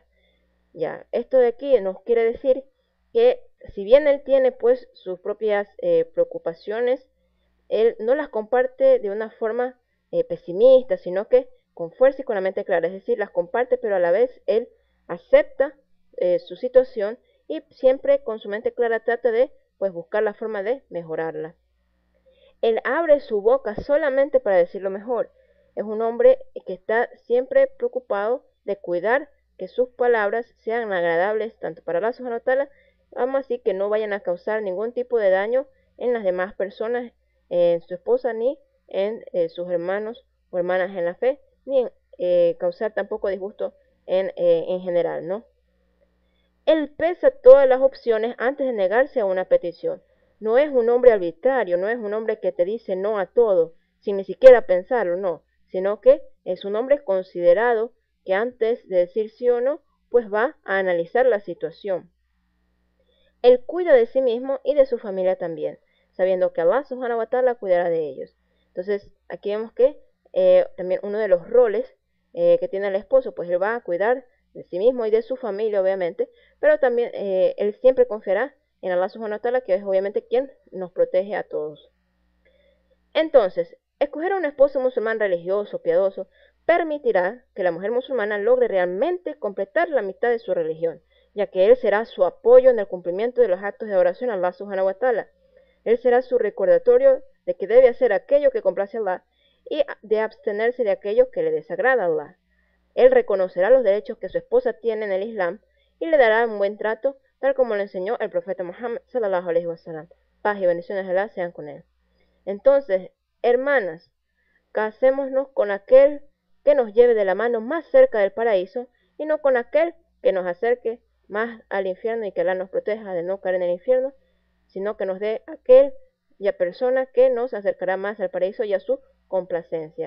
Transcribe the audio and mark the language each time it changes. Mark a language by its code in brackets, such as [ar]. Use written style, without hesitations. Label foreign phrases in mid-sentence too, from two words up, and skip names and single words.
[es] Ya, esto de aquí nos quiere decir que si bien él tiene pues sus propias preocupaciones, él no las comparte de una forma pesimista, sino que con fuerza y con la mente clara, es decir, las comparte, pero a la vez él acepta su situación y siempre con su mente clara trata de pues buscar la forma de mejorarla. Él abre su boca solamente para decir lo mejor. Es un hombre que está siempre preocupado de cuidar que sus palabras sean agradables tanto para [ar] الله سبحانه وتعالى, [es] como así que no vayan a causar ningún tipo de daño en las demás personas, en su esposa, ni en sus hermanos o hermanas en la fe, ni en causar tampoco disgusto en general, ¿no? Él pesa todas las opciones antes de negarse a una petición. No es un hombre arbitrario, no es un hombre que te dice no a todo, sin ni siquiera pensarlo, no, sino que es un hombre considerado que antes de decir sí o no, pues va a analizar la situación. Él cuida de sí mismo y de su familia también, sabiendo que [ar] الله سبحانه وتعالى [es] cuidará de ellos. Entonces, aquí vemos que también uno de los roles que tiene el esposo, pues él va a cuidar de sí mismo y de su familia, obviamente, pero también él siempre confiará en [ar] الله سبحانه وتعالى, [es] que es obviamente quien nos protege a todos. Entonces, escoger a un esposo musulmán religioso, piadoso, permitirá que la mujer musulmana logre realmente completar la mitad de su religión, ya que él será su apoyo en el cumplimiento de los actos de adoración a [ar] الله سبحانه وتعالى. [es] Él será su recordatorio de que debe hacer aquello que complace a Allah y de abstenerse de aquello que le desagrada a Allah. Él reconocerá los derechos que su esposa tiene en el Islam y le dará un buen trato, tal como lo enseñó el profeta Muhammad [ar] صلى الله عليه وسلم. [es] Paz y bendiciones de Allah sean con él. Entonces, hermanas, casémonos con aquel que nos lleve de la mano más cerca del paraíso y no con aquel que nos acerque más al infierno y que Allah nos proteja de no caer en el infierno, sino que nos dé aquella persona que nos acercará más al paraíso y a su complacencia.